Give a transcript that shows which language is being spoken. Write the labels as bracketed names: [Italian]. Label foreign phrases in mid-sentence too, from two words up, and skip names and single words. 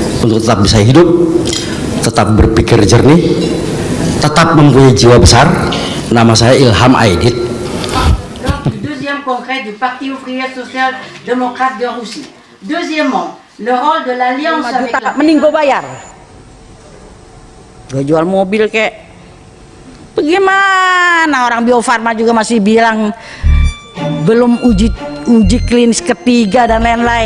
[Indonesian] untuk tetap bisa hidup, tetap berpikir jernih, tetap mempunyai jiwa besar. Nama saya Ilham Aidit. [French] Deuxième congrès du Parti ouvrier social démocrate de Russie. Deuxièmement, le rôle de l'alliance avec la... [Indonesian] Mending gue bayar. Gue jual mobil kek. Bagaimana orang Bio Farma juga masih bilang belum uji klinis ketiga dan lain-lain.